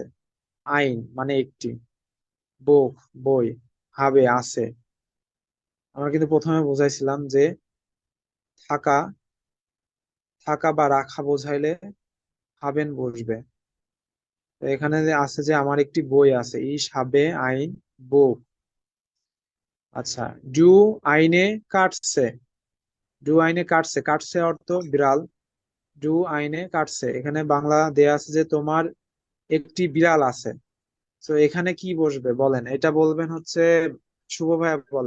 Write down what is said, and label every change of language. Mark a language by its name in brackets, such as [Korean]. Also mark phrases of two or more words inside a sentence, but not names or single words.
[Bangla] আইন মানে একটি, বুক বই, হাবে আছে। আমরা কিন্তু প্রথমে বুঝাইছিলাম যে থাকা, থাকা বা রাখা বোঝাইলে হাবেন বসবে। তো এখানে যে আছে যে আমার একটি বই আছে, [German] ich habe ein Buch. [Bangla] আচ্ছা, [German] du eine Katze, du eine Katze, [Bangla] কাটছে অর্থ বিড়াল। [German] du eine Katze, [Bangla] এখানে বাংলা দেয়া আছে যে তোমার একটি বিড়াল আছে। তো এখানে কি বসবে বলেন, এটা বলবেন হচ্ছে শুভ ভাইয়া বলেন।